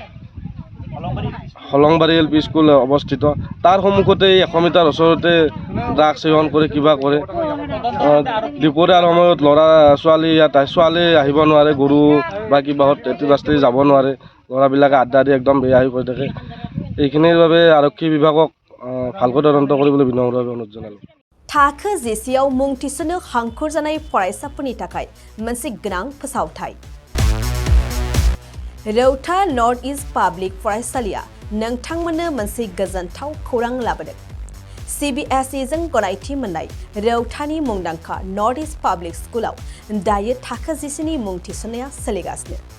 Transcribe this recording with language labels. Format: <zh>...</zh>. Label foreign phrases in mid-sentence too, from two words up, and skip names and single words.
<as>হলংবাৰী এল পি স্কুল অৱস্থিত তাৰ সন্মুখতে 100 মিটাৰ ওচৰতে ড্ৰাগছ সেৱন কৰে কিবা কৰে দুপৰীয়াৰ সময়ত ল'ৰা ছোৱালী আহিব নোৱাৰে গৰু বা কিবাহত ৰাস্তাই যাব নোৱাৰে ল'ৰাবিলাকে আড্ডা দি একদম বেয়া হৈ গৈ থাকে এইখিনিৰ বাবে আৰক্ষী বিভাগক ভালকৈ তদন্ত কৰিবলৈ বিনম্ৰভাৱে অনুৰোধ জনালোঁ</as> <brx>थाखो जिसेआव मुं थिसननो हांखुर जानाय फरायसाफोरनि थाखाय मोनसे गोनां फोसावथाय रौता नर्थ इस्ट पाब्लिक फरायसालिया नोंथांमोननो मोनसे गोजोनथाव खौरां लाबोदों CBSE जों गनायथि मोननाय रौतानि मुंदांखा नर्थ इस्ट पाब्लिक स्कुलाव दायो थाखो जिसेनि मुं थिसननाया सोलिगासिनो</brx>